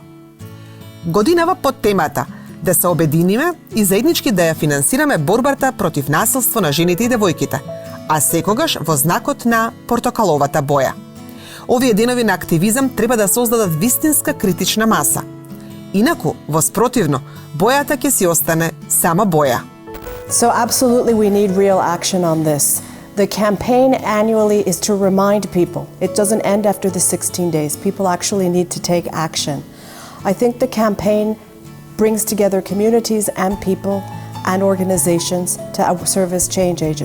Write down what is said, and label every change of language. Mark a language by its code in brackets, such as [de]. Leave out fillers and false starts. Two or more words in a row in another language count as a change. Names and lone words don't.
[mk] Годинава под темата да се обединиме и заеднички да ја финансираме борбата против насилство на жените и девојките, а секогаш во знакот на портокаловата боја. Овие денови на активизам треба да создадат вистинска критична маса. Инаку, во спротивно, бојата ќе си остане сама боја. [en] So absolutely we need real action on this. The campaign annually is to remind people. It doesn't end after the 16 days. People actually need to take action. I think the campaign brings together communities and people and organizations to serve as change agents.